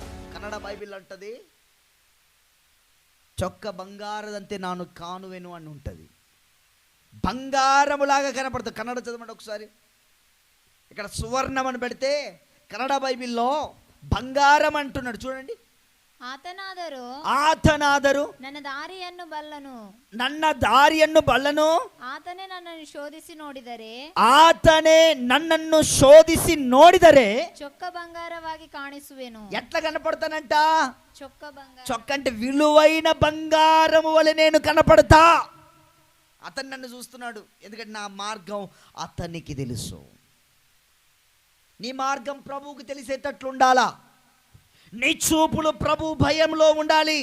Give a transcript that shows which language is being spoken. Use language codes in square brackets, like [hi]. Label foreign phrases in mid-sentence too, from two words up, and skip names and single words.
[te] కన్నడ బైబిల్ అంటది, [kn] ಚೊಕ್ಕ ಬಂಗಾರದಂತೆ ನಾನು ಕಾಣುವೆನು [te] అని ఉంటుంది. బంగారములాగా కనపడుతుంది. కన్నడ చదవండి ఒకసారి. ఇక్కడ సువర్ణం అని పెడితే కన్నడ బైబిల్లో బంగారం అంటున్నాడు. చూడండి. [kn] ಆತನಾದರೂ ನನ್ನ ದಾರಿಯನ್ನು ಬಲ್ಲನು ಆತನೇ ನನ್ನನ್ನು ಶೋಧಿಸಿ ನೋಡಿದರೆ ಚೊಕ್ಕ ಬಂಗಾರವಾಗಿ ಕಾಣಿಸುವೆನು. [te] ఎట్లా కనపడతానంట? చొక్క అంటే విలువైన బంగారము వలె నేను కనపడతా. అతను నన్ను చూస్తున్నాడు, ఎందుకంటే నా మార్గం అతనికి తెలుసు. నీ మార్గం ప్రభువుకు తెలిసేటట్లు ఉండాలా. నీ చూపులు ప్రభు భయంలో ఉండాలి.